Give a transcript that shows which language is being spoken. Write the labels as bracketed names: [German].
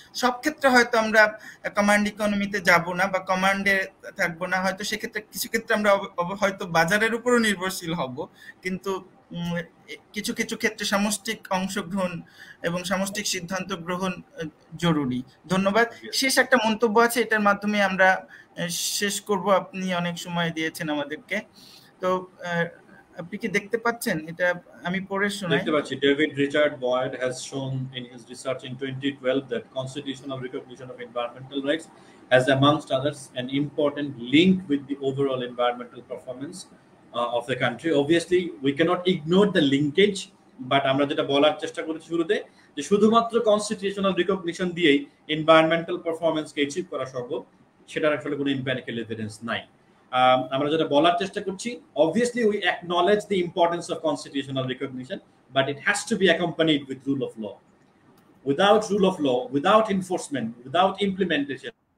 [Bangla] সব ক্ষেত্রে হয়তো আমরা কমান্ড ইকোনমিতে যাব না বা কমান্ডে থাকবো না, হয়তো সেক্ষেত্রে কিছু ক্ষেত্রে আমরা হয়তো বাজারের উপরও নির্ভরশীল হব, কিন্তু কিছু কিছু ক্ষেত্রে সামষ্টিক অংশগ্রহণ এবং সামষ্টিক সিদ্ধান্ত গ্রহণ জরুরি। ধন্যবাদ। শেষ একটা মন্তব্য আছে, এটার মাধ্যমে আমরা শেষ করব। আপনি অনেক সময় দিয়েছেন আমাদেরকে, তো আপনি কি দেখতে পাচ্ছেন এটা? আমি পড়ে শোনাই। দেখতে পাচ্ছি। [English] David Richard Boyd has shown in his research in 2012 that constitutional recognition of environmental rights has, amongst others, an important link with the overall environmental performance of the country. Obviously, we cannot ignore the linkage, but [Bangla] আমরা যেটা বলার চেষ্টা করেছি শুরুতে, যে শুধুমাত্র constitutional recognition দিয়েই environmental পারফরম্যান্সকে achieve করা সম্ভব, সেটার আসলে কোনো এম্পিরিক্যাল এভিডেন্স নাই। আমরা যেটা বলার চেষ্টা করছি, [English] obviously we acknowledge the importance of constitutional recognition, but it has to be accompanied with rule of law. Without rule of law, without enforcement, without implementation,